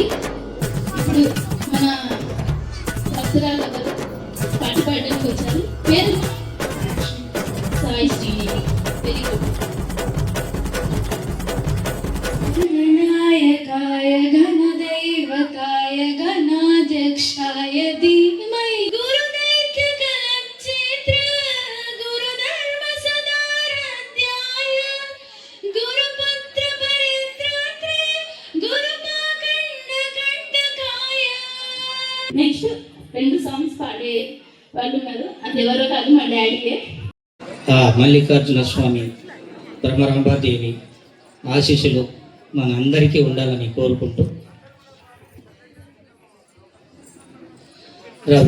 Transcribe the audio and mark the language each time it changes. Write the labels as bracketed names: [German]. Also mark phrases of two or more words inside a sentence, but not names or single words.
[Telugu] ఇప్పుడు మన భక్తురాలు ఎవరు పాట పాడడానికి వచ్చారు. పేరు సాయి శ్రీనిధి. [English] very good. [Sanskrit] गणनायकाय गणदैवताय गणाध्यक्षाय धीमहि गुरुदैत्यकलक्षेत्र गुरुधर्मसदाराध्याय गुरुपुत्रपरित्रात्रे गुरुपाखण्डकण्टकाय. [English] next 2 songs [Telugu] పాడే వాళ్ళు ఉన్నారు. అది ఎవరో కాదు, మా డాడీయే. మల్లికార్జున స్వామి బ్రహ్మరాంబాదేవి ఆశీస్సులు మనందరికీ ఉండాలని కోరుకుంటూ రవి